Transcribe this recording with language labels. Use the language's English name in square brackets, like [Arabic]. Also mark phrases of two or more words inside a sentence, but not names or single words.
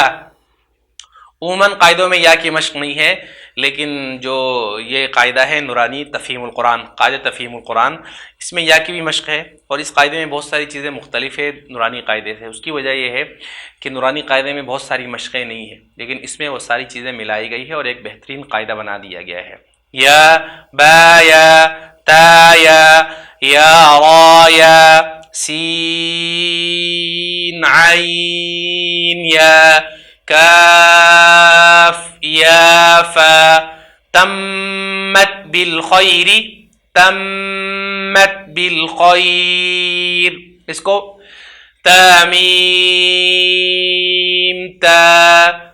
[Urdu] عموماً قاعدوں میں یا کی مشق نہیں ہے، لیکن جو یہ قاعدہ ہے نورانی تفہیم القرآن، قاعدہ تفہیم القرآن، اس میں یا کی بھی مشق ہے، اور اس قاعدے میں بہت ساری چیزیں مختلف ہے نورانی قاعدے سے۔ اس کی وجہ یہ ہے کہ نورانی قاعدے میں بہت ساری مشقیں نہیں ہیں، لیکن اس میں وہ ساری چیزیں ملائی گئی ہے اور ایک بہترین قاعدہ بنا دیا گیا ہے۔ [Arabic] یا با یا تا یا را یا، سین عین یا، کاف یا فا، تمت بالخیر، تمت بالخیر، اس کو تامیم تا